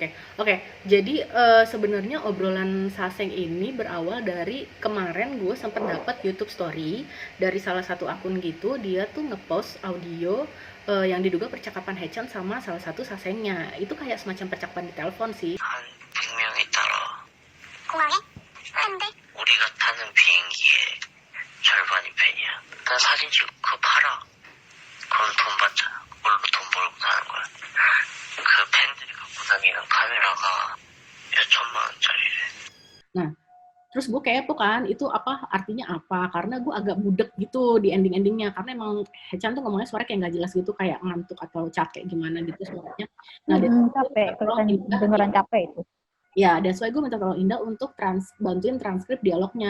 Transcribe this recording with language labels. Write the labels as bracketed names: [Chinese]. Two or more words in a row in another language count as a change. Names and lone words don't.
[Indonesian] Oke, jadi sebenarnya obrolan Saseng ini berawal dari kemarin gue sempet dapat YouTube story dari salah satu akun gitu, dia tuh ngepost audio yang diduga percakapan Hechan sama salah satu Sasengnya. Itu kayak semacam percakapan di telepon sih. [Korean] 한 100명이 따라 공항에? 안 돼. 우리가 타는 비행기의 절반이 팬이야. 난 사진 찍고 그거 팔아. 그럼 돈 받잖아. 그걸로 돈 벌고 사는 거야. 그 팬들이 갖고 다니는 카메라가 몇 천만 원짜리래. [Indonesian] Nah, terus gue kepo kan, itu apa artinya apa? Karena gue agak budek gitu di ending-endingnya. Karena emang Hechan tuh ngomongnya suara kayak nggak jelas gitu, kayak ngantuk atau capek gimana gitu suaranya. Nah, dari situ gue Capek, minta tolong kelihatan Indah beneran untuk capek itu. ya, dan sesuai gue minta tolong Indah untuk bantuin transkrip dialognya.